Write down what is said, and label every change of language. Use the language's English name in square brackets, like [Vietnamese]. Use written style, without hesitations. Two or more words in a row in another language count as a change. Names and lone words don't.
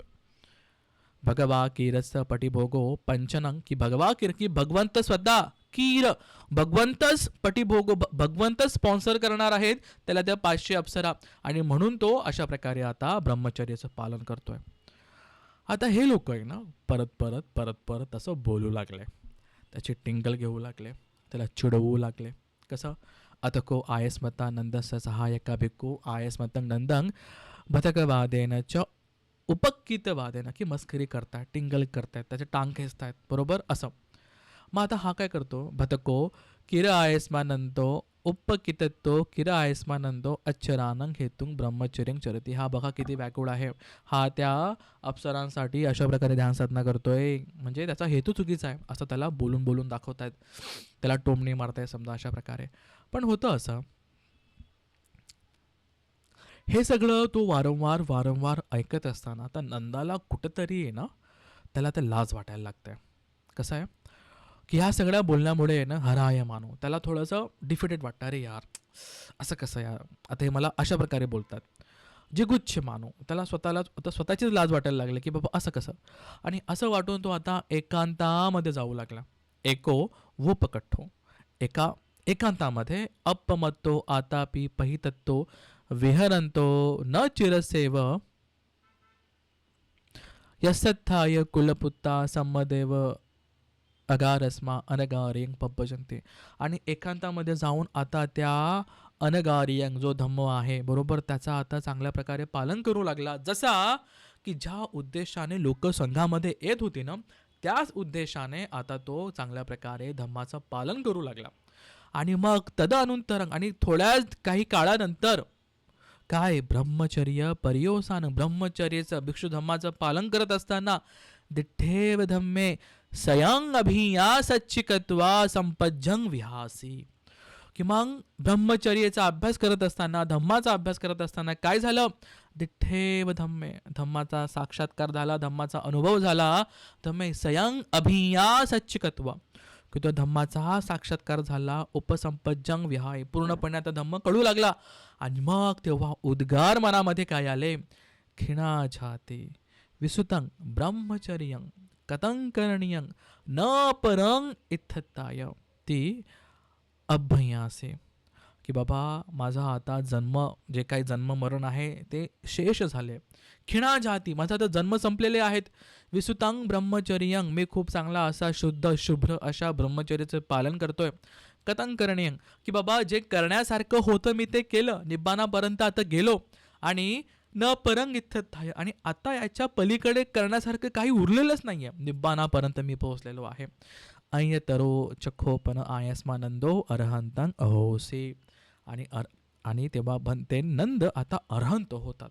[Pali] भगवा किरस पटिभोगो पंचनं, [Marathi] की भगवा किर की भगवंत स्वतः कीर भगवंतच पटीभोग भगवंतच स्पॉन्सर करणार आहेत त्याला त्या 500 अप्सरा आणि म्हणून तो अशा प्रकारे आता ब्रह्मचर्याचं पालन करतोय. आता हे लोक आहे ना परत परत परत परत असं बोलू लागले, त्याची टिंगल घेऊ लागले, त्याला चिडवू लागले. [Pali] कसं अतको आयस्मता नंदस सहायका भिक्खू आयस्मतं नंदंग भतकवादेन च उपकितवादेन, [Marathi] की मस्करी करतायत, टिंगल करतायत, त्याचे टांग खेचतायत, बरोबर असं. मग आता हा काय करतो, [Pali] भतको किर आयस्मानंदो उपकितत्तो किर आयस्मानंदो अच्चरानंग हेतुंग ब्रह्मचर्यंग चरती. [Marathi] हा बघा किती व्याकुळ आहे. हा त्या अप्सरांसाठी अशा प्रकारे ध्यानसाधना करतोय, म्हणजे त्याचा हेतू चुकीचा आहे असं त्याला बोलून बोलून दाखवतायत, त्याला टोमणी मारताय समजा अशा प्रकारे. पण होतं असं, हे सगळं तो वारंवार वारंवार ऐकत असताना आता नंदाला कुठंतरी आहे ना त्याला ते लाज वाटायला लागतंय. कसं आहे की ह्या सगळ्या बोलण्यामुळे आहे ना हराय मानू त्याला थोडंसं डिफिटेड वाटतं. अरे यार असं कसं यार, आता हे मला अशा प्रकारे बोलतात. जिगुच्छ मानू त्याला स्वतःला आता स्वतःचीच लाज वाटायला लागली की बाबा असं कसं. आणि असं वाटून तो आता एकांतामध्ये जाऊ लागला. [Pali] एको वो पकठ्ठो, एकांतामध्ये अपमत्तो आतापी पहितत्तो विहरंतो न चिरसेव यस्सत्थाय कुलपुत्ता सम्मदेव अगारस्मा अनगारियंग पब्बजंते. [Marathi] आणि एकांतामध्ये जाऊन आता त्या अनगारियंग जो धम्म आहे बरोबर त्याचा आता चांगल्या प्रकारे पालन करू लागला. जसा की ज्या उद्देशाने लोक संघामध्ये येत होती ना त्याच उद्देशाने आता तो चांगल्या प्रकारे धम्माचं पालन करू लागला. आणि मग तदनंतर आणि थोड्याच काही काळानंतर काय [Pali] ब्रह्मचर्य पर्योसान [Marathi] ब्रह्मचर्याचं भिक्षू धम्माचं पालन करत असताना [Pali] दिठेव धम्मे सयंग अभियासच्चिकत्वा संपज्जंग विहासी, [Marathi] की मग ब्रह्मचर्याचा अभ्यास करत असताना धम्माचा अभ्यास करत असताना काय झालं, [Pali] दिठेव धम्मे [Marathi] धम्माचा साक्षात्कार झाला, धम्माचा अनुभव झाला. [Pali] धम्मे सयंग अभियासच्चिकत्वा, [Marathi] की तो धम्माचा साक्षात्कार झाला. [Pali] उपसंपज्जंग विहाय [Marathi] पूर्णपणे आता धम्म कळू लागला. आणि मग तेव्हा उद्गार मनामध्ये काय आले, [Pali] खिणाझाते विसुतं ब्रह्मचर्यं कथं करणीयं न परंग इत्थताय, [Marathi] ती अभ्यासे, की बाबा माझा आता जन्म जे काही जन्म मरण आहे ते शेष झाले. [Pali] खिणा जाती [Marathi] माझा आता जन्म संपलेले आहेत. [Pali] विसुतांग ब्रह्मचर्यं [Marathi] मी खूप चांगला असा शुद्ध शुभ्र अशा ब्रह्मचर्याचं पालन करतोय. [Pali] कथं करणीयं, [Marathi] की बाबा जे करण्यासारखं होतं मी ते केलं, निब्बाणापर्यंत आता गेलो. आणि [Pali] न परंग इत्थताय, [Marathi] आणि आता याच्या पलीकडे करण्यासारखं काही उरलेलंच नाही आहे, निब्बाणापर्यंत मी पोहोचलेलो आहे. [Pali] अय्यतरो चखोपन आयस्मानंदो अरहंतं अहोसे, [Marathi] आणि तेव्हा ते नंद आता अरहंत होतात.